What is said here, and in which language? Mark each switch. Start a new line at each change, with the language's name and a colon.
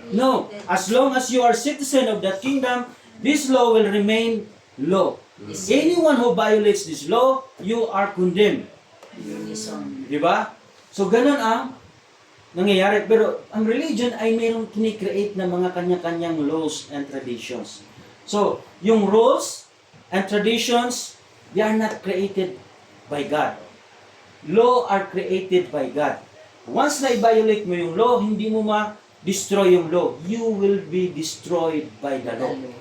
English: No, as long as you are citizen of that kingdom, this law will remain law. Anyone who violates this law, you are condemned.
Filipino: Diba? So ganun ang nangyayari. Pero ang religion ay mayroong kini-create na mga kanya-kanyang laws and traditions.
English: So, yung rules and traditions, they are not created by God. Law are created by God.
Filipino: Once na i-violate mo yung law, hindi mo ma-destroy yung law.
English: You will be destroyed by the law.